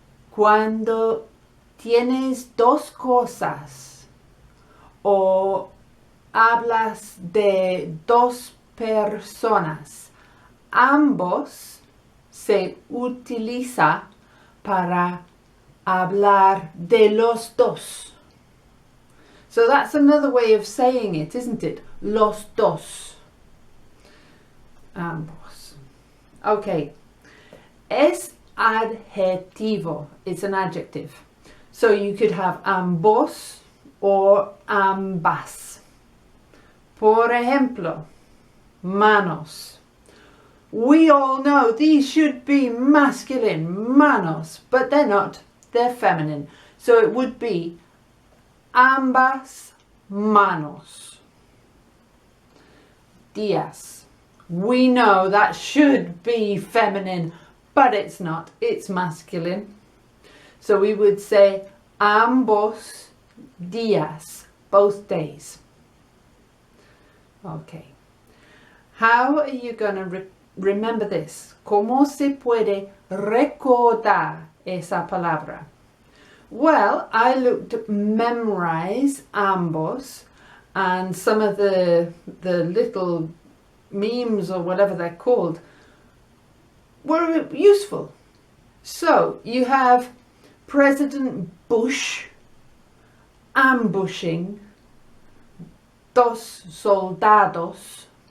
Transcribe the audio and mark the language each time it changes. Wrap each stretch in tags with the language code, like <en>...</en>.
<es>Cuando tienes dos cosas o hablas de dos personas, ambos se utiliza para hablar de los dos.</es> <en>So that's another way of saying it, isn't it?</en> <es>Los dos. Ambos. Okay. Es adjetivo.</es> <en>It's an adjective. So you could have ambos or ambas.</en> <es>Por ejemplo, manos.</es> <en>We all know these should be masculine, manos, but they're not. They're feminine. So it would be ambas manos. Días. We know that should be feminine, but it's not. It's masculine. So we would say ambos días, both days. Okay. How are you going to remember this?</en> <es>¿Cómo se puede recordar esa palabra?</es> <en>Well, I looked at memorize ambos and some of the little memes or whatever they're called were useful. So you have President Bush ambushing</en> <es>dos soldados.</es>